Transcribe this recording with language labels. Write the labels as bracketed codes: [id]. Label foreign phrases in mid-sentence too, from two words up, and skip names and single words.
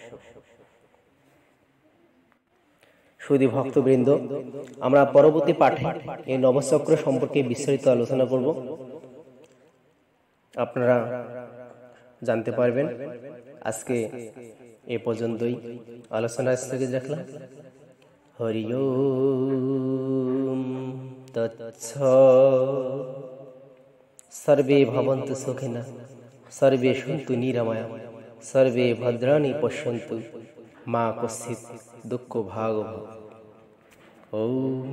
[bn] সুধী ভক্তবৃন্দ, আমরা পরবর্তী পাঠে এই নবচক্র সম্পর্কে বিস্তারিত আলোচনা করব, আপনারা জানতে পারবেন। আজকে এ পর্যন্তই আলোচনা স্থগিত রাখলাম। [sa] হরি ওম তৎসৎ। সর্বে ভবন্তু সুখিনঃ, সর্বে সন্তু নিরাময়া, সর্বে ভদ্রাণি পশ্যন্তু, মা কশ্চিৎ দুঃখ ভাগ ভবেৎ।